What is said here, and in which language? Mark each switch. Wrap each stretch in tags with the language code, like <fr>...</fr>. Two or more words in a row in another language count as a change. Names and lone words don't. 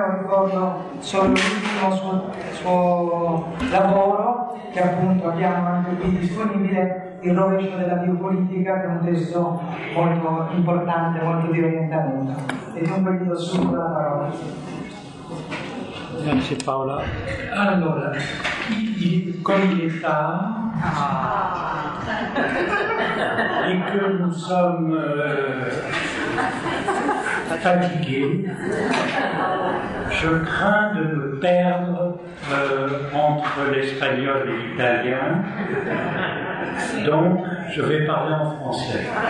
<it>Lo ricordo solo l'ultimo suo lavoro, che appunto abbiamo anche qui disponibile, Il rovescio della biopolitica, che è un testo molto importante, molto di orientamento. E dunque gli do subito la parola. Grazie Paola. Allora,</it> <fr>comme il est tard et que nous sommes fatigués, je crains de me perdre entre l'espagnol et l'italien, donc je vais parler en français.</fr>